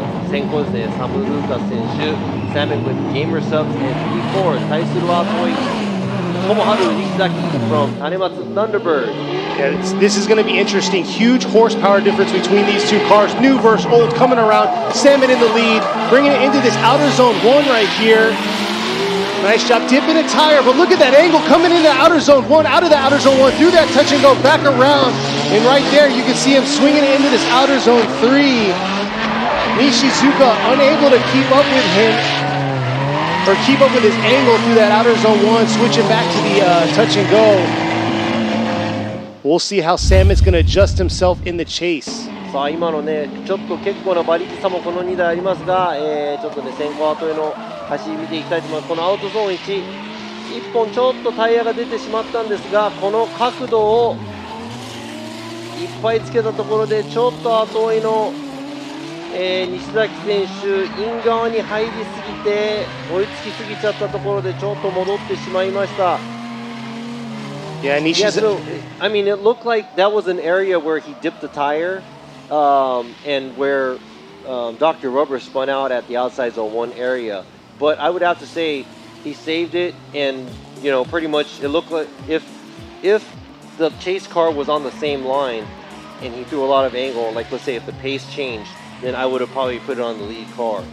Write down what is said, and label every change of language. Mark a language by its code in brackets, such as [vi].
[ja] 先行ですね、サム・ルーカス選手。 [en] Salmon with Gamer Subs and P4 [ja] 対するは [en] 友春西崎 from 種松 Thunderbird. Yeah, this is going to be interesting. Huge horsepower difference between these two cars. New versus old coming around. Salmon in the lead, bringing it into this outer zone 1 right here. Nice job dipping a tire, but look at that angle coming into outer zone 1, out of the outer zone 1, through that touch and go, back around. And right there, you can see him swinging it into this outer zone 3. Nishizuka unable to keep up with him, or keep up with his angle through that outer zone one, switching back to the touch and go. We'll see how Samet's going to adjust himself in the chase. [ja] さあ今のね、ちょっと結構な馬力差もこの2台ありますが、ちょっとね、先行後への走り見ていきたいと思います。このアウトゾーン1、1本ちょっとタイヤが出てしまったんですが、この角度をいっぱいつけたところで、ちょっと後追いの、西崎選手、イン側に入りすぎて、追いつきすぎちゃったところで、ちょっと戻ってしまいました。 [en] Yeah, Yeah, so, I mean, it looked like that was an area where he dipped the tire. And where Dr. Rubber spun out at the outside zone 1 area. But I would have to say he saved it, and you know, pretty much it looked like if the chase car was on the same line and he threw a lot of angle, like let's say if the pace changed, then I would have probably put it on the lead car.